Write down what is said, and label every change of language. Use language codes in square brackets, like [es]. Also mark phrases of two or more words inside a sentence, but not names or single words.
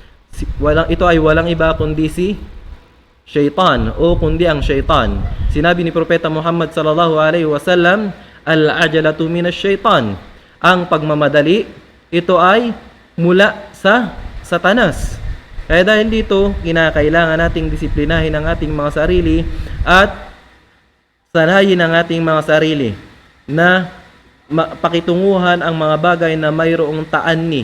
[tl] Ito ay walang iba kundi si Shaitan o kundi ang Shaitan. Sinabi ni Propeta Muhammad [ar] صلى الله عليه وسلم، العجلة من الشيطان. [tl] Ang pagmamadali, ito ay mula sa Satanas. Kaya dahil dito, kinakailangan nating disiplinahin ang ating mga sarili at sanayin ang ating mga sarili na pakitunguhan ang mga bagay na mayroong taanni.